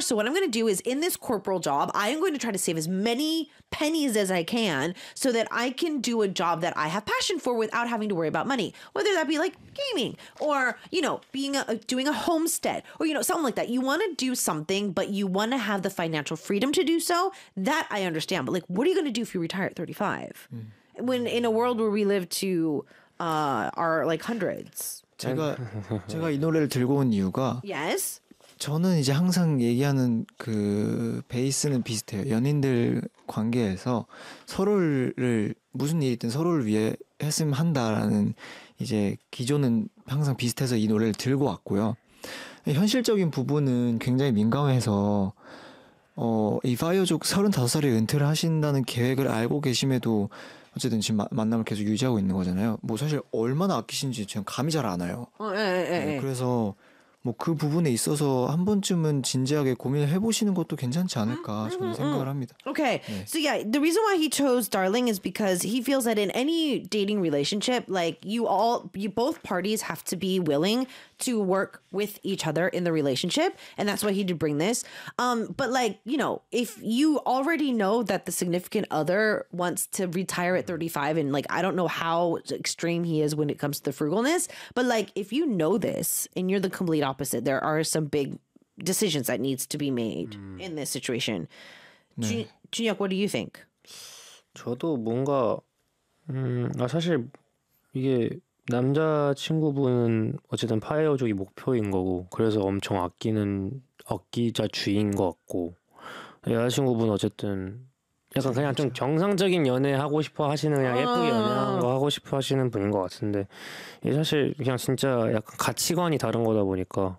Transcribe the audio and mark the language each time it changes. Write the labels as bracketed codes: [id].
[en] So what I'm going to do is in this corporal job, I am going to try to save as many pennies as I can so that I can do a job that I have passion for without having to worry about money. Whether that be like gaming or, you know, being a, doing a homestead or, you know, something like that. You want to do something, but you want to have the financial freedom to do so. That I understand. But like, what are you going to do if you retire at 35? Mm. When in a world where we live to our like hundreds? [ko] 제가 이 노래를 들고 온 이유가 [en] yes. [ko] 저는 이제 항상 얘기하는 그 베이스는 비슷해요. 연인들 관계에서 서로를 무슨 일이든 서로를 위해 했으면 한다라는 이제 기조는 항상 비슷해서 이 노래를 들고 왔고요. 현실적인 부분은 굉장히 민감해서 이 파이어족 35살에 은퇴를 하신다는 계획을 알고 계심에도 어쨌든 지금 만남을 계속 유지하고 있는 거잖아요. 뭐 사실 얼마나 아끼신지 지금 감이 잘 안 와요. 네, 그래서 뭐 그 부분에 있어서 한 번쯤은 진지하게 고민을 해보시는 것도 괜찮지 않을까 저는 생각을 합니다. [en] Okay, 네. So yeah, the reason why he chose Darling is because he feels that in any dating relationship, like you both parties have to be willing to work with each other in the relationship, and that's why he did bring this. But like, you know, if you already know that the significant other wants to retire at 35, and like, I don't know how extreme he is when it comes to the frugalness, but like, if you know this and you're the complete opposite, there are some big decisions that needs to be made in this situation. 네. Junhyuk, what do you think? [ko] 저도 뭔가 사실 이게 남자친구분은 어쨌든 파이어족이 목표인 거고 그래서 엄청 아끼자 주인 것 같고 여자친구분 어쨌든 약간 그냥 좀 정상적인 연애 하고 싶어 하시는 그냥 예쁘게 연애하는 거 하고 싶어 하시는 분인 것 같은데 이게 사실 그냥 진짜 약간 가치관이 다른 거다 보니까